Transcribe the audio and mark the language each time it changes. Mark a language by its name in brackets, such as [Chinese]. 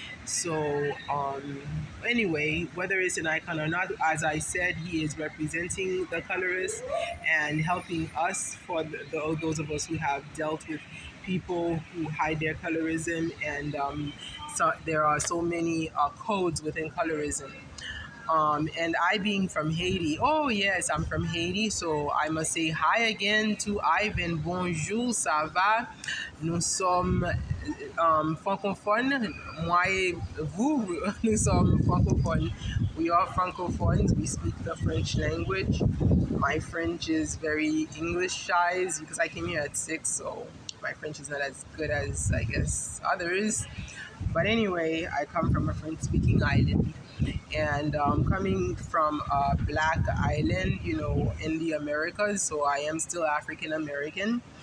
[English] So anyway, whether it's an icon or not, as I said, he is representing the colorists and helping us, for those of us who have dealt with people who hide their colorism. And so there are so many codes within colorism. And I being from Haiti, oh yes, I'm from Haiti, so I must say hi again to Ivan. [French] Bonjour, ça va? Nous sommes francophones. Moi et vous, nous sommes francophones. [English] We are francophones. We speak the French language. My French is very English-ized because I came here at 6, so my French is not as good as, I guess, others. But anyway, I come from a French-speaking island, and coming from a black island, in the Americas, so I am still African American.